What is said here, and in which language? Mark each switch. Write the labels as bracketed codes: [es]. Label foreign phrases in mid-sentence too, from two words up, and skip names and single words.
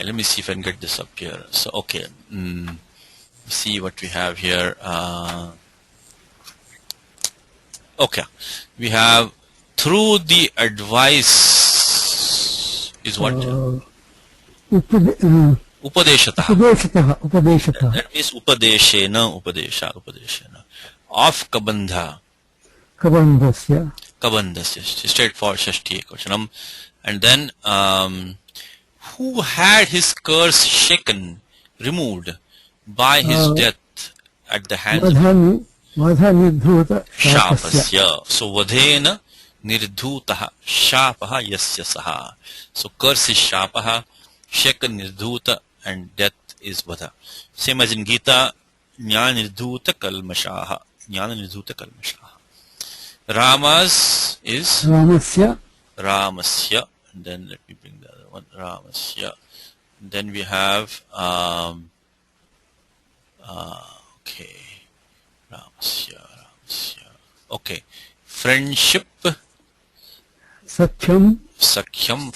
[en] Let me see if I can get this up here. So, okay, see what we have here. Okay, we have through the advice is what? [sa] Upadeshatah. Upadeshatah. [en] That means [sa] upadeshena, upadeshena. [en] Of kabandha. [sa] Kabandhasya. Kabandhasya. Straightforward Shashti Ekvachanam. [en] And then, who had his curse shaken, removed by his death at the hands of [sa] Vadha nirdhuta shapasya. Shapasya. So Vadhena nirdhutaha shapaha yasya saha. [en] So curse is shapaha, shaken nirdhuta, and death is Vadha. Same as in Gita, [sa] Jnana nirdhuta kalmashaha. Jnana nirdhuta kalmashaha. [en] Rama's is [sa] Ramasya. Ramasya. [en] And then let me bring the other one. Ramasya. And then we have okay. Ramasya. Okay. Friendship. [sa] Sakhyam.